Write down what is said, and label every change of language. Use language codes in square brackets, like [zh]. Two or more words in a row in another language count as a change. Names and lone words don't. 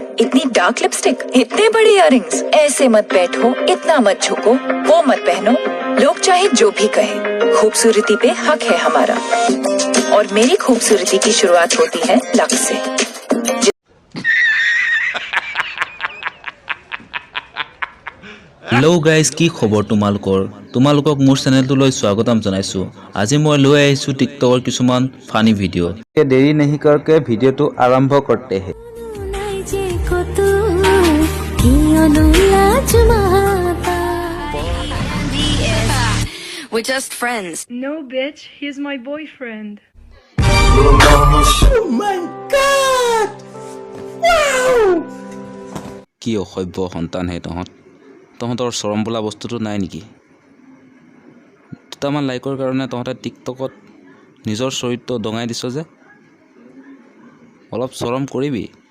[hi] इतनी [en] dark lipstick, [hi] इतने बड़े इयररिंग्स, ऐसे मत बैठो, इतना मत झुको, वो मत पहनो। लोग चाहे जो भी कहे, खूबसूरती पे हक है हमारा। और मेरी खूबसूरती की शुरुआत होती है लक्स से। [en] hello guys, [as] কি খবৰ তোমালোকক মোৰ চেনেলটোলৈ স্বাগতম জনাইছো। আজি মই লৈ আহিছো টিকটকৰ কিছুমান [en] funny video'. [hi] দেৰি नहीं करके [as] ভিডিঅ'টো আৰম্ভ [hi] करते हैं। [en] We're just friends. No, bitch, he's my boyfriend. Oh my god! Wow! [as] কি অসভ্য সন্তান হে তহঁতৰ চৰম বোলা বস্তুটো নাই নেকি? দুটামান লাইকৰ কাৰণে তহঁতে টিকটকত নিজৰ চৰিত্ৰ দঙাই দিছ যে, অলপ চৰম কৰিবি।